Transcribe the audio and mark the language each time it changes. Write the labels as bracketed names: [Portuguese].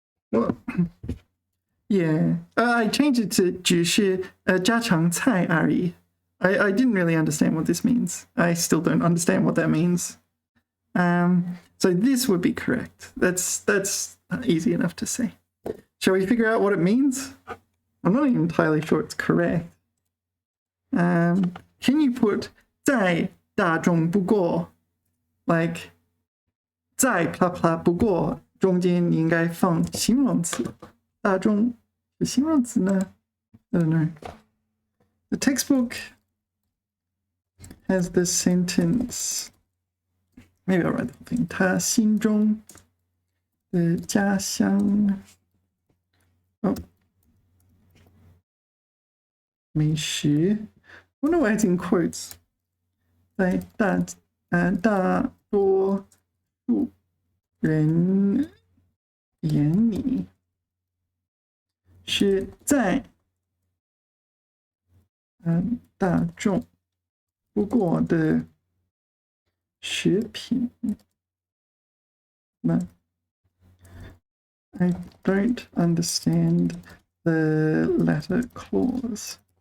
[English] Well, yeah. I changed it to [Chinese] 只是家常菜而已. [English] I didn't really understand what this means. I still don't understand what that means. So this would be correct. That's easy enough to say. Shall we figure out what it means? I'm not even entirely sure it's correct. Can you put [Chinese] 在大众不过 like 在不过中间你应该放形容词。大众是形容词呢？ [English] I don't know. The textbook has the sentence. Maybe I'll write the whole thing. [Chinese] 他心中的家乡。美食。 [English] I wonder why it's in quotes. [Chinese] 在大多数人眼里是在大众不过的食品呢 [English] I don't understand the latter clause.